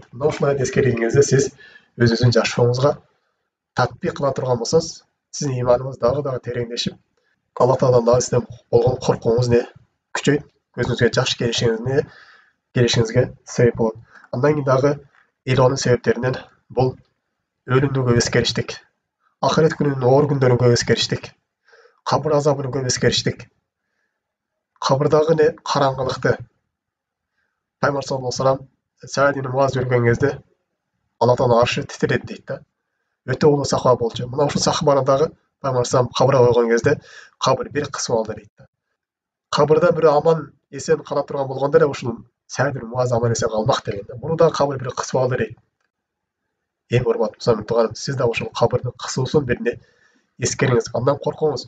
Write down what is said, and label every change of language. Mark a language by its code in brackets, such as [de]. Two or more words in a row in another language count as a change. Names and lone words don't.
[ky] Мына ушул аят эскерген кезде сиз өзүңүздүн жашооңузга татбик кыла турган болсоңуз, сиздин иманыңыз дагы тереңдешип, Алла Тааладан дагы сизден болгон коркууңуз күчөйт, өзүңүзгө жакшы келишиңизге себеп болот. Андан кийин дагы илонун себептеринен бул өлүмдү көп эскериштик, ахирет күнүнүн оор күндөрүн көп эскериштик, кабыр азабын көп эскериштик, кабырдагы караңгылыкты. Пайгамбар [ar] صلى الله عليه وسلم [ky] Саид ибн Муаз өлгөн кезде Алла Таала аршы титирет дейт да. Өтө улуу сахаба болчу. Мына ушул сахабаны дагы Пайгамбар саллаллаху кабырга койгон кезде кабыр бир кысып алды дейт да. Кабырда бирөө аман эсен кала турган болгондо эле ушул Саид ибн Муаз аман эсен калмак деген да. Муну дагы кабыр бир кысып алды дейт. Эң урматтуу мусулман тууганым, сиз дагы ушул кабырдын кысуусун биринде эскериңиз, андан коркуңуз.